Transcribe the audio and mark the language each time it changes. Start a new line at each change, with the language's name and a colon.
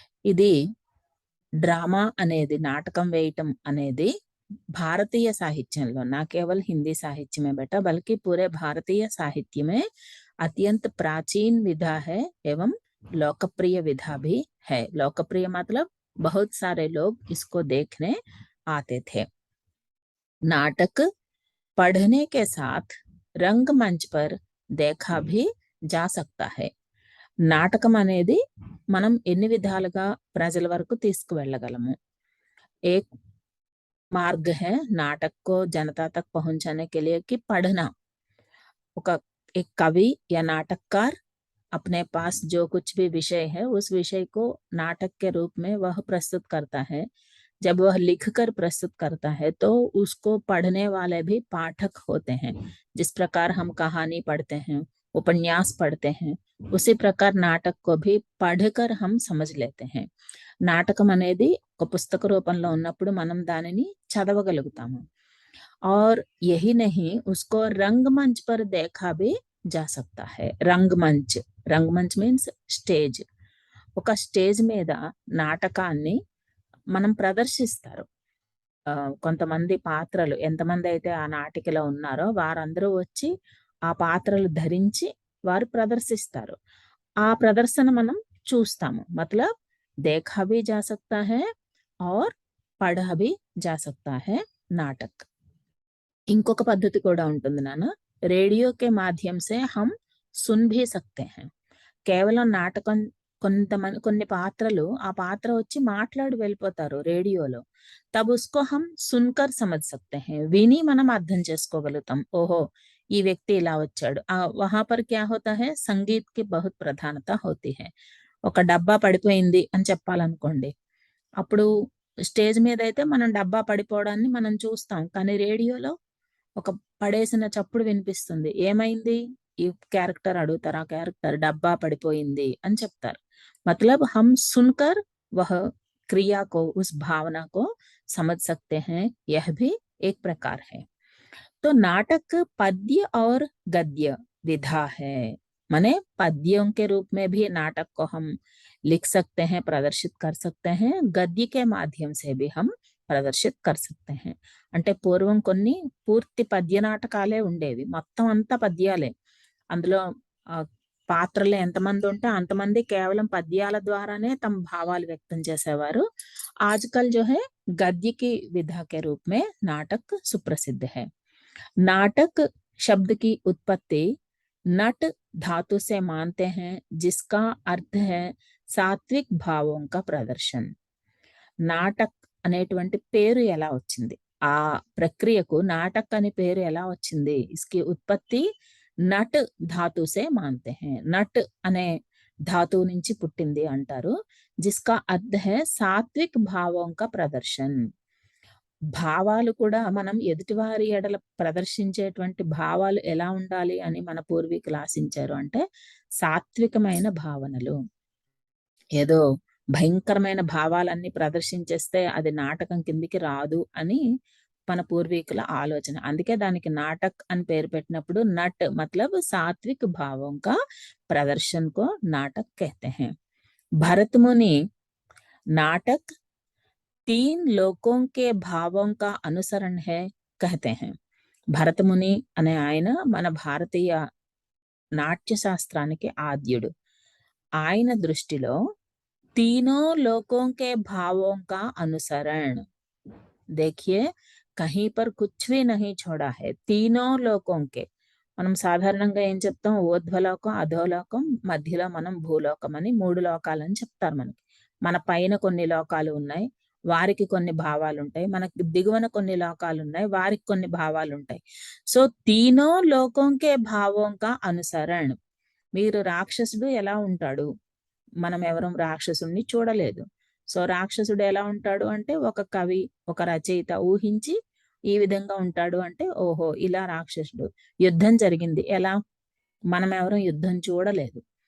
Telugu: ఇది డ్రామా అనేది, నాటకం వేయటం అనేది
Hindi: भारतीय साहित्य ना केवल हिंदी साहित्य में बेटा बल्कि पूरे भारतीय साहित्य में अत्यंत प्राचीन विधा है एवं लोकप्रिय विधा भी है। लोकप्रिय मतलब बहुत सारे लोग इसको देखने आते थे। नाटक पढ़ने के साथ रंगमंच पर देखा भी जा सकता है।
Telugu: నాటకం అనేది మనం ఎన్ని విధాలుగా ప్రజల వరకు తీసుకువెళ్ళగలము।
Hindi: एक मार्ग है नाटक को जनता तक पहुंचाने के लिए कि पढ़ना। एक कवि या नाटककार अपने पास जो कुछ भी विषय है उस विषय को नाटक के रूप में वह प्रस्तुत करता है। जब वह लिखकर प्रस्तुत करता है तो उसको पढ़ने वाले भी पाठक होते हैं। जिस प्रकार हम कहानी पढ़ते हैं, उपन्यास पढ़ते हैं, उसी प्रकार नाटक को भी पढ़कर हम समझ लेते हैं।
Telugu: నాటకం అనేది ఒక పుస్తక రూపంలో ఉన్నప్పుడు మనం దానిని చదవగలుగుతాము।
Hindi: और यही नहीं, उसको रंगमंच पर देखा भी जा सकता है। रंगमंच मीन्स స్టేజ్।
Telugu: ఒక స్టేజ్ మీద నాటకాన్ని మనం ప్రదర్శిస్తారు। కొంతమంది పాత్రలు, ఎంతమంది అయితే ఆ నాటికలో ఉన్నారో వారందరూ వచ్చి ఆ పాత్రలు ధరించి వారు ప్రదర్శిస్తారు। ఆ ప్రదర్శన మనం చూస్తాము।
Hindi: मतलब देखा भी जा सकता है और पढ़ा भी जा सकता है नाटक।
Telugu: ఇంకొక పద్ధతి కూడా ఉంటుంది నాన్న,
Hindi: రేడియో के माध्यम से हम सुन भी सकते हैं।
Telugu: కేవలం నాటకం, కొన్ని పాత్రలు ఆ పాత్ర వచ్చి మాట్లాడి వెళ్ళిపోతారు రేడియోలో।
Hindi: तब उसको हम सुनकर समझ सकते हैं।
Telugu: విని మనం అర్థం చేసుకోగలుగుతాం। ఓహో, ఈ వ్యక్తి ఇలా వచ్చాడు।
Hindi: वहां पर क्या होता है, संगीत की बहुत प्रधानता होती है।
Telugu: ఒక డబ్బా పడిపోయింది అని చెప్పాలనుకోండి, అప్పుడు స్టేజ్ మీద అయితే మనం డబ్బా పడిపోవడాన్ని మనం చూస్తాం, కానీ రేడియోలో ఒక పడేసిన చప్పుడు వినిపిస్తుంది। ఏమైంది, ఈ క్యారెక్టర్ అడుగుతారు, ఆ క్యారెక్టర్ డబ్బా పడిపోయింది అని చెప్తారు।
Hindi: मतलब हम सुनकर वह क्रिया को, उस भावना को समझ सकते हैं। यह भी एक प्रकार है। तो नाटक पद्य और गद्य विधा है। माने पद्यों के रूप में भी नाटक को हम लिख सकते हैं, प्रदर्शित कर सकते हैं। गद्य के माध्यम से भी हम ప్రదర్శిత్ कर सकते हैं।
Telugu: అంటే పూర్వం కొన్ని పూర్తి పద్య నాటకాలే ఉండేవి, మొత్తం అంతా పద్యాలే। అందులో పాత్రలు ఎంతమంది ఉంటే అంతమంది కేవలం పద్యాల ద్వారానే తమ భావాలు వ్యక్తం చేసేవారు।
Hindi: आजकल जो है गद्य की विधा के रूप में नाटक सुप्रसिद्ध है। नाटक शब्द की उत्पत्ति नट धातु से मानते हैं, जिसका अर्थ है सात्विक भावों का प्रदर्शन।
Telugu: नाटक అనేటువంటి పేరు ఎలా వచ్చింది, ఆ ప్రక్రియకు నాటక్ అనే పేరు ఎలా వచ్చింది,
Hindi: इसकी उत्पत्ति నట్ ధాతు సే మాनते हैं।
Telugu: నట్ అనే ధాతువు నుంచి పుట్టింది అంటారు।
Hindi: जिसका अर्थ है सात्विक भावों का प्रदर्शन।
Telugu: భావాలు కూడా మనం ఎదుటివారి ఎడల ప్రదర్శించేటువంటి భావాలు ఎలా ఉండాలి అని మన పూర్వీకులు ఆశించారు అంటే సాత్వికమైన భావనలు। ఏదో భయంకరమైన భావాలన్నీ ప్రదర్శించేస్తే అది నాటకం కిందికి రాదు అని మన పూర్వీకుల ఆలోచన. అందుకే దానికి నాటక్ అని పేరు పెట్టినప్పుడు నట్
Hindi: मतलब सात्विक भावों का प्रदर्शन को नाटक कहते हैं. भरत मुनि नाटक 3 लोकों के भावों का अनुसरण है कहते हैं.
Telugu: భరత ముని అనే ఆయన మన భారతీయ నాట్య శాస్త్రానికి ఆద్యుడు. ఆయన దృష్టిలో
Hindi: तीनों लोकों के भावों का अनुसरण, देखिए कहीं पर कुछ भी नहीं छोड़ा है. तीनों लोकों के
Telugu: మనం సాధారణంగా ఏం చెప్తాం, ఊర్ధ్వలోకం, అధోలోకం, మధ్యలో మనం భూలోకం అని 3 లోకాలని చెప్తారు మనకి. మన పైన కొన్ని లోకాలు ఉన్నాయి, వారికి కొన్ని భావాలు ఉంటాయి. మనకి దిగువన కొన్ని లోకాలు ఉన్నాయి, వారికి కొన్ని భావాలు ఉంటాయి.
Hindi: సో तीनों लोकों के भावों का अनुसरण.
Telugu: మీరు రాక్షసుడు ఎలా ఉంటాడు, మనం ఎవరం రాక్షసుడిని చూడలేదు. సో రాక్షసుడు ఎలా ఉంటాడు అంటే ఒక కవి, ఒక రచయిత ఊహించి ఈ విధంగా ఉంటాడు అంటే ఓహో ఇలా రాక్షసుడు. యుద్ధం జరిగింది ఎలా, మనం ఎవరం యుద్ధం చూడలేదు.